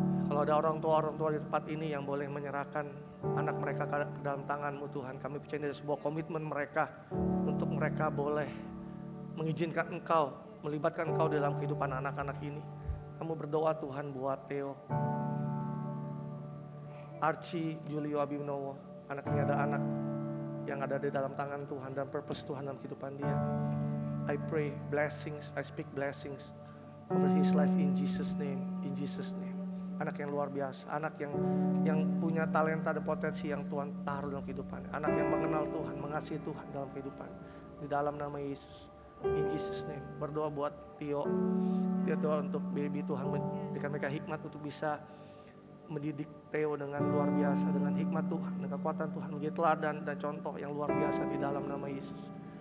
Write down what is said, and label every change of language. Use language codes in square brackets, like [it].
[id] Kalau ada orang tua di tempat ini yang boleh menyerahkan anak mereka ke dalam tangan-Mu Tuhan, kami percaya ada sebuah komitmen mereka untuk mereka boleh mengizinkan Engkau, melibatkan Engkau dalam kehidupan anak-anak ini. Kamu berdoa Tuhan buat Theo, Archie Julio Abimnowo, anak ini ada anak yang ada di dalam tangan Tuhan dan purpose Tuhan dalam kehidupan dia. [en] I pray blessings, I speak blessings over his life in Jesus name, in Jesus name. [id] Anak yang luar biasa, anak yang punya talenta dan potensi yang Tuhan taruh dalam kehidupannya. Anak yang mengenal Tuhan, mengasihi Tuhan dalam kehidupan. Di dalam nama Yesus, [en] in Jesus name. [id] Berdoa buat Tio, dia doa untuk baby Tuhan, berikan mereka hikmat untuk bisa mendidik Theo dengan luar biasa, dengan hikmat Tuhan, dengan kekuatan Tuhan, menjadi teladan dan contoh yang luar biasa di dalam nama Yesus.